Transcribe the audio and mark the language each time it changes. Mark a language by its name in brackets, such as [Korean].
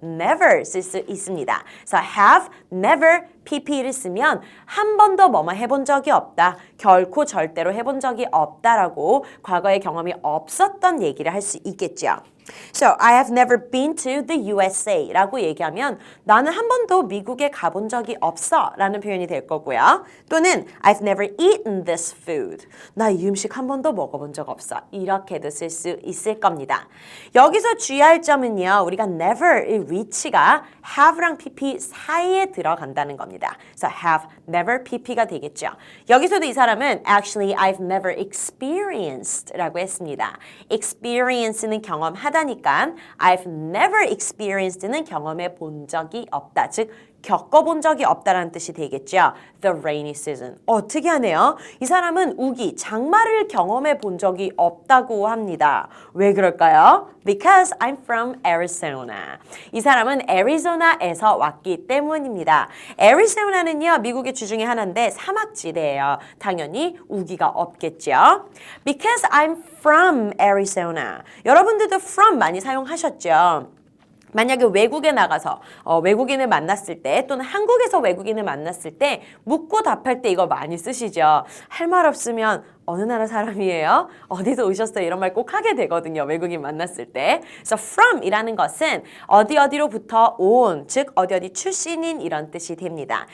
[Korean] Never 쓸 수 있습니다. 그래서 have, never, pp를 쓰면 한 번도 뭐뭐 해본 적이 없다. 결코 절대로 해본 적이 없다라고 과거의 경험이 없었던 얘기를 할 수 있겠죠. [English] So, I have never been to the USA [Korean] 라고 얘기하면 나는 한 번도 미국에 가본 적이 없어 라는 표현이 될 거고요. [English] 또는 I've never eaten this food. [Korean] 나 이 음식 한 번도 먹어본 적 없어. 이렇게도 쓸 수 있을 겁니다. 여기서 주의할 점은요. 우리가 never의 위치가 have랑 pp 사이에 들어간다는 겁니다. 그래서 have, never, pp가 되겠죠. 여기서도 이 사람은 [English] actually I've never experienced [Korean] 라고 했습니다. experience는 경험하다니까 I've never experienced는 경험해 본 적이 없다. 즉 겪어본 적이 없다라는 뜻이 되겠죠. The rainy season. 특이하네요. 이 사람은 우기, 장마를 경험해 본 적이 없다고 합니다. 왜 그럴까요? [English] Because I'm from Arizona. [Korean] 이 사람은 애리조나에서 왔기 때문입니다. 애리조나는요, 미국의 주 중에 하나인데 사막지대예요. 당연히 우기가 없겠죠. [English] Because I'm from Arizona. [Korean] 여러분들도 from 많이 사용하셨죠? 만약에 외국에 나가서 외국인을 만났을 때 또는 한국에서 외국인을 만났을 때 묻고 답할 때 이거 많이 쓰시죠. 할 말 없으면 어느 나라 사람이에요? 어디서 오셨어요? 이런 말 꼭 하게 되거든요. 외국인 만났을 때. 그래서 from이라는 것은 어디로부터 온, 즉 어디 출신인 이런 뜻이 됩니다.